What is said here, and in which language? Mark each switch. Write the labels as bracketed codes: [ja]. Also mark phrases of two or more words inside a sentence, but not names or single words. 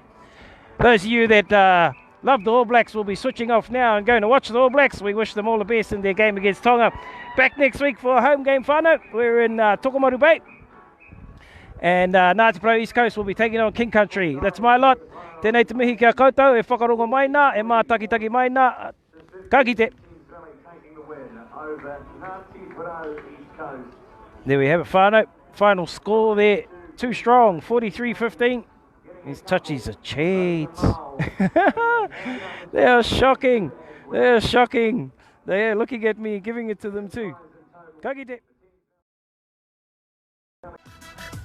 [en] Those of you that love the All Blacks will be switching off now and going to watch the All Blacks. We wish them all the best in their game against Tonga. Back next week for a home game whānau. We're in Tokomaru Bay. And Ngāti Pro East Coast will be taking on King Country. That's my lot. [mi] Tēnei te mihi kia koutou, e whakarongo mai nā, e mātakitaki mai nā. Ka kite. [en] There we have it, whānau. Final score there, too strong, 43-15. These touchies are cheats. They are shocking. They are shocking. They are looking at me, giving it to them too. [mi] Ka kite.